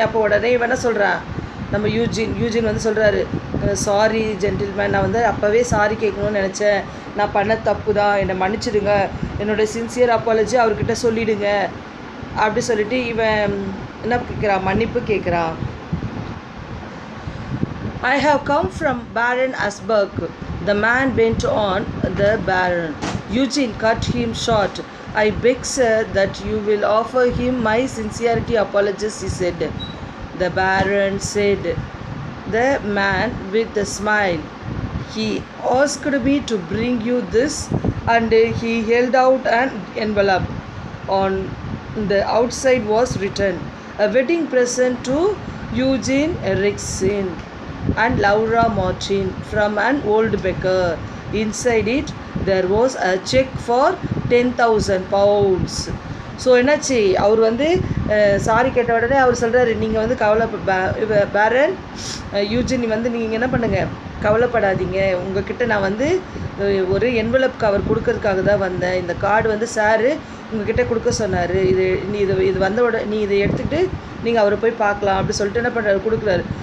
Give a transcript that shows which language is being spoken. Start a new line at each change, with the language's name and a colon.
Tamil: அப்போ உடனே என்ன சொல்கிறான், நம்ம யூஜின் சொல்கிறாரு, சாரி ஜென்டில்மேன், நான் அப்போவே சாரி கேட்கணும்னு நினச்சேன், நான் பண்ண தப்பு தான், என்னை மன்னிச்சிடுங்க, என்னோடய சின்சியர் அப்பாலஜி அவர்கிட்ட சொல்லிவிடுங்க அப்படி சொல்லிட்டு இவன் என்ன கேட்குறான், மன்னிப்பு கேட்குறான்.
English: I have come from Baron Hasberg. The man went on. The Baron. Eugene cut him short. I beg, sir, that you will offer him my sincerity apologies, he said. The Baron said. The man with a smile. He asked me to bring you this, and he held out an envelope. On the outside was written, a wedding present to Eugene Erikson. and Laura Martin from an old beggar. Inside it, there was a check for 10,000 pounds.
Tamil: So என்னாச்சு, அவர் வந்து sorry கேட்ட உடனே அவர் சொல்கிறாரு, நீங்கள் வந்து பேரன் Eugene வந்து நீங்கள் என்ன பண்ணுங்கள், கவலைப்படாதீங்க, உங்ககிட்ட நான் வந்து ஒரு என்வலப் கவர் கொடுக்கறதுக்காக தான் வந்தேன். இந்த கார்டு வந்து சாரு உங்ககிட்ட கொடுக்க சொன்னார். இது வந்த உடனே நீ இதை எடுத்துக்கிட்டு நீங்கள் அவரை போய் பார்க்கலாம் அப்படி சொல்லிட்டு என்ன பண்ணுறாரு, கொடுக்குறாரு.